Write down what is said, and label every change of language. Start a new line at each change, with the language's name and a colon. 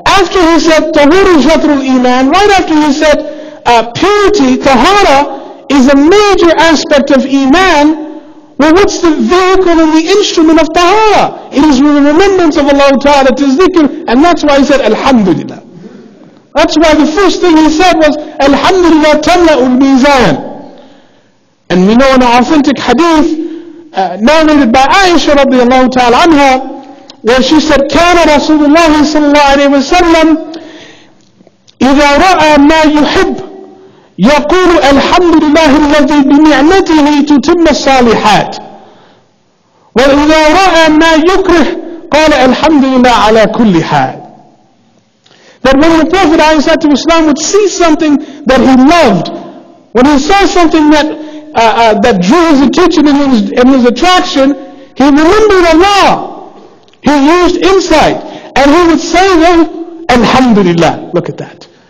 English: After he said, Tahuru shatrul iman, right after he said, purity, tahara, is a major aspect of iman. Well, what's the vehicle and the instrument of tahara? It is the remembrance of Allah Ta'ala, it is dhikr, and that's why he said, Alhamdulillah. That's why the first thing he said was, Alhamdulillah tamla'ul mizan.
Arabic: And we know in an authentic hadith, narrated by Aisha radiallahu ta'ala anha, where she said, كان رسول الله صلى الله عليه وسلم إذا رأى ما يحب يقول الحمد لله الذي بنعمته تتم الصالحات وإذا رأى ما يكره قال الحمد لله على كل حال.
English: That when the Prophet ﷺ would see something that he loved, when he saw something that drew his attention and his attraction, he remembered Allah. He used insight, and he would say, well, Alhamdulillah. Look at that.